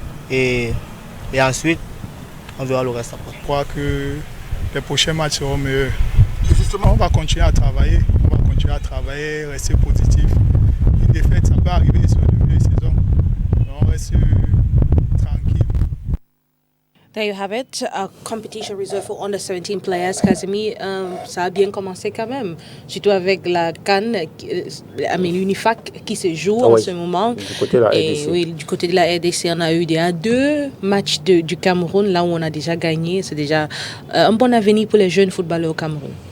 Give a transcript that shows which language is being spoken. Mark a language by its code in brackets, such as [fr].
[fr] Et ensuite, on verra le reste après. Je crois que les prochains matchs seront meilleurs. Justement, on va continuer à travailler, rester positif. Une défaite, ça peut arriver sur le milieu de saison. On reste tranquille. [en] There you have it, a competition reserved for under 17 players. [fr] Kazemi, ça a bien commencé quand même, surtout avec la CAN, l'UNIFAC qui se joue en ce moment. Du côté de la RDC. Oui, du côté de la RDC, on a eu déjà 2 matchs du Cameroun, là où on a déjà gagné. C'est déjà un bon avenir pour les jeunes footballeurs au Cameroun.